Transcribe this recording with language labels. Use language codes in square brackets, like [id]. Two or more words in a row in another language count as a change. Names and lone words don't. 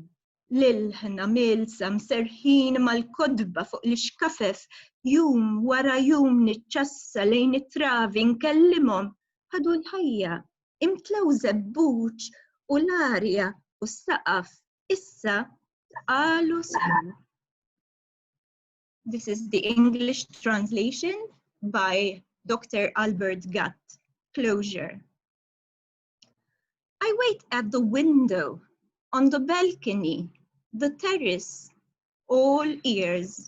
[mt] Lilħna milsa mserħin mal-kodba fuq l-iskafef, jum wara jum niċċassa lejn it-travi nkellimhom ħadu l-ħajja, imtlew żebbuġ u l-arja u s-saqaf issa qalu sew. [en] This is the English translation by Dr. Albert Gatt. Closure. I wait at the window, on the balcony, the terrace, all ears.